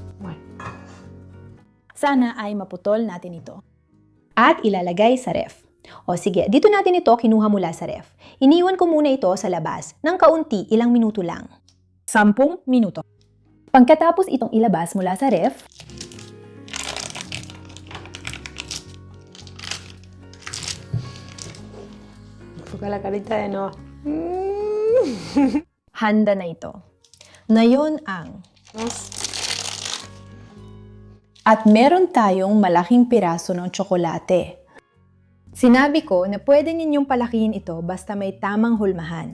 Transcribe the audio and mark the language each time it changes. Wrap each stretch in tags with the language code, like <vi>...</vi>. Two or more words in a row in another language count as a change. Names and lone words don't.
<tl>Sana ay maputol natin ito. At ilalagay sa ref. O sige, dito natin ito kinuha mula sa ref. Iniwan ko muna ito sa labas ng kaunti, ilang minuto lang. 10 minuto. Pagkatapos itong ilabas mula sa ref,</tl> <es>Toca la carita de no.</es> <tl>handa na ito. Ngayon ang... At meron tayong malaking piraso ng tsokolate. Sinabi ko na pwede ninyong palakihin ito basta may tamang hulmahan.</tl>